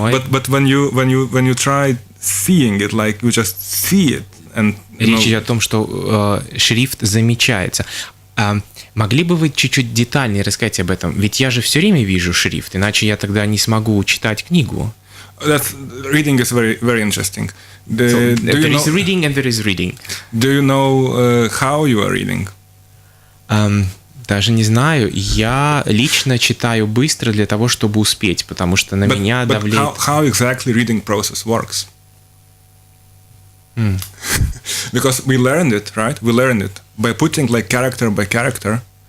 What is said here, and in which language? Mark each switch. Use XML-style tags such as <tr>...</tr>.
<en>but when you try seeing it, like you just see it, and</en> <ru>речь идет о том, что шрифт замечается. Могли бы вы чуть-чуть детальнее рассказать об этом? Ведь я же все время вижу шрифт, иначе я тогда не смогу читать книгу.</ru> <en>Reading is very, very interesting. There is reading and there is reading. Do you know how you are reading?</en> <ru>Даже не знаю. Я лично читаю быстро для того, чтобы успеть, потому что на меня давлеет...</ru> <en>How exactly reading process works? Because we learned it, right? We learned it by putting like character by character.</en>